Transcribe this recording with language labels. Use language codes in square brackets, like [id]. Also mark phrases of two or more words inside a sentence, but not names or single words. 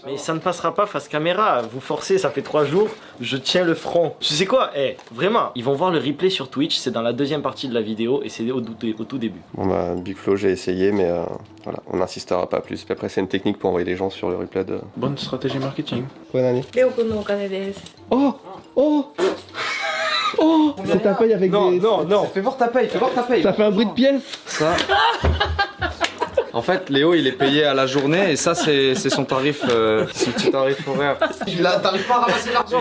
[fr] Mais ça ne passera pas face caméra, vous forcez, ça fait 3 jours, je tiens le front. Tu sais quoi, vraiment, ils vont voir le replay sur Twitch, c'est dans la deuxième partie de la vidéo et c'est au tout début. Bon bah Big Flo j'ai essayé mais voilà, on n'insistera pas plus. Puis après c'est une technique pour envoyer les gens sur le replay de... Bonne stratégie marketing. Bonne année. [ja] レオくんのお金です。 [fr] Oh Oh Oh C'est ta paye avec Non, des... non, non. Fais voir ta paye, fais voir ta paye. Ça fait un bruit de pièce. Ça. En fait, Léo, il est payé à la journée et ça, c'est son tarif, son petit tarif horaire. T'arrives pas à ramasser l'argent.